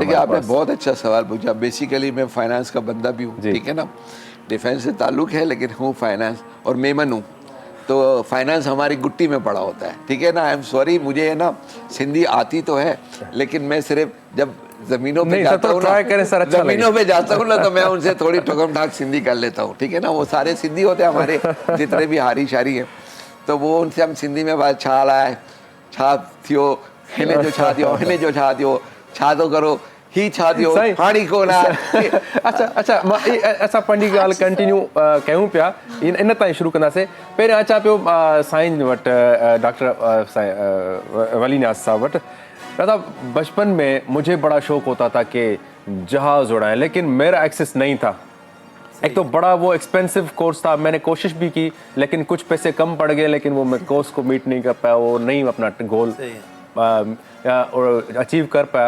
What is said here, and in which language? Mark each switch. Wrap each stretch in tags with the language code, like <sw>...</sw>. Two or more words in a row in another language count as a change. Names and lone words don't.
<ur>دیکھیے آپ نے بہت اچھا سوال پوچھا۔ بیسکلی میں فنانس کا بندہ بھی ہوں، ٹھیک ہے نا، ڈیفنس سے تعلق ہے، لیکن ہوں فنانس اور میمن ہوں، تو فنانس ہماری گھٹی میں پڑا ہوتا ہے، ٹھیک ہے نا.</ur> <en>I am sorry,</en> <ur>مجھے ہے نا سندھی آتی تو ہے، لیکن میں صرف جب زمینوں پہ جاتا ہوں نا، زمینوں پہ جاتا ہوں نا، تو میں ان سے تھوڑی ٹھکم ٹھاک سندھی کر لیتا ہوں، ٹھیک ہے نا. وہ سارے سندھی ہوتے ہیں ہمارے جتنے بھی ہاری شاری ہیں، تو وہ ان سے ہم سندھی میں بات</ur> <sd>छा लाए, छा थियो, हिने जो छा दियो, हिने जो छा दियो, छा तो करो ही छा दियो, हाणी को ना। अच्छा असां पंहिंजी ॻाल्हि कंटिन्यू कयूं पिया, इन ताईं शुरू कंदासीं। पहिरियों अचां पियो साईं वटि, डॉक्टर वली नियाज़ साहब वटि।</sd> <ur>دادا، بچپن میں مجھے بڑا شوق ہوتا تھا کہ جہاز اڑائیں، لیکن میرا ایکسس نہیں تھا. ایک تو بڑا وہ</ur> <en>expensive course</en> <ur>تھا، میں نے کوشش بھی کی، لیکن کچھ پیسے کم پڑ گئے، لیکن وہ میں کورس کو میٹ نہیں کر پایا، وہ نہیں اپنا</ur> <en>goal achieve</en> <ur>کر پایا.</ur>